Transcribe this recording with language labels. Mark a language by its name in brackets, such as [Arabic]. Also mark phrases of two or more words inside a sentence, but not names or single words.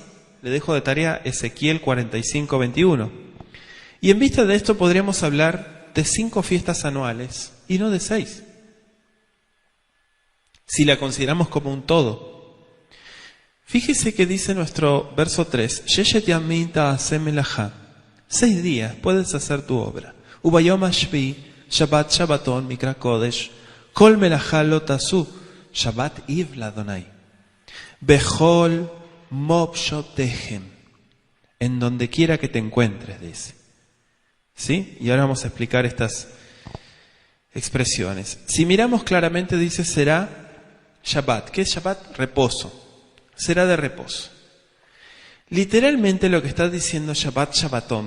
[Spanish] Le dejo de tarea Ezequiel 45:21. Y en vista de esto podríamos hablar de 5 fiestas anuales y no de 6. Si la consideramos como un todo. Fíjese que dice nuestro verso 3, [Hebrew] ששת ימים תעשה מלאכה. [Spanish] 6 días puedes hacer tu obra. [Hebrew] וביום השביעי, שבת שבתון, מקרא קדש, כל מלאכה לא תעשו, שבת היא ליהוה. בכל מושבתיכם. [Spanish] en donde quiera que te encuentres, dice. ¿Sí? Y ahora vamos a explicar estas expresiones. Si miramos claramente, dice, será Shabbat. ¿Qué es Shabbat? Reposo. Será de reposo. Literalmente lo que está diciendo [Hebrew] שבת, שבתון.